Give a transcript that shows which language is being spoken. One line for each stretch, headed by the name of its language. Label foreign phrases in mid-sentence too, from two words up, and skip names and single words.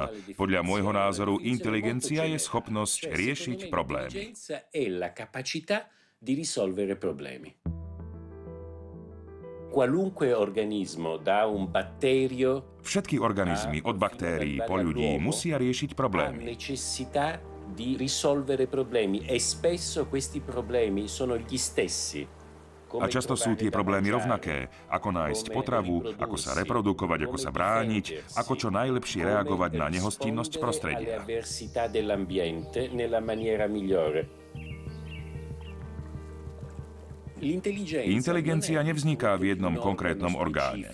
Slovak: Podľa môjho názoru inteligencia je schopnosť riešiť problémy. Všetky organizmy, od baktérií po ľudí, musia riešiť problémy.
Italian: Di risolvere problemi e spesso questi problemi sono gli stessi.
Slovak: A často sú tie problémy rovnaké. Ako nájsť potravu, ako sa reprodukovať, ako sa brániť, ako čo najlepšie reagovať na nehostinnosť prostredia. Inteligencia nevzniká v jednom konkrétnom orgáne.